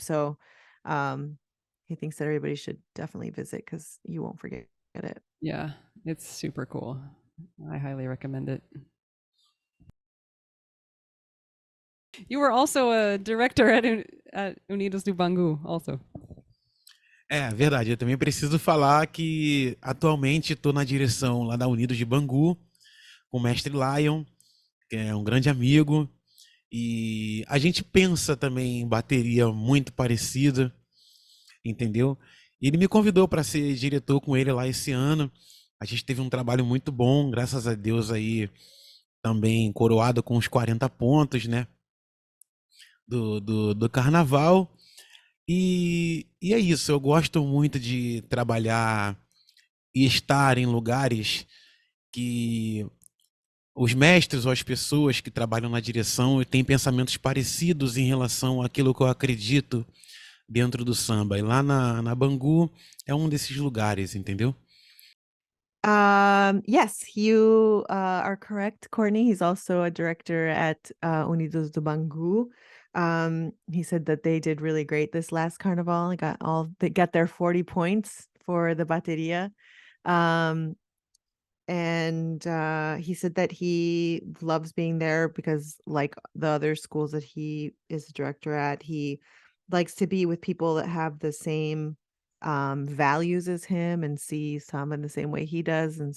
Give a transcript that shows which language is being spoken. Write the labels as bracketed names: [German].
[English] So he thinks that everybody should definitely visit, because you won't forget it. Yeah, it's super cool. I highly recommend it. You were also a director at Unidos do Bangu, also. [Portuguese] É verdade, eu também preciso falar que atualmente estou na direção lá da Unidos de Bangu, com o mestre Lion, que é um grande amigo, e a gente pensa também em bateria muito parecida, entendeu? E ele me convidou para ser diretor com ele lá esse ano. A gente teve um trabalho muito bom, graças a Deus aí, também coroado com os 40 pontos, né, do carnaval. E é isso, eu gosto muito de trabalhar e estar em lugares que os mestres ou as pessoas que trabalham na direção têm pensamentos parecidos em relação àquilo que eu acredito dentro do samba. E lá na Bangu é um desses lugares, entendeu? [English] Yes, you are correct, Courtney. He's also a director at Unidos do Bangu. He said that they did really great this last carnival. They got their 40 points for the bateria. Um, and he said that he loves being there because, like the other schools that he is a director at, he likes to be with people that have the same values as him and see some in the same way he does.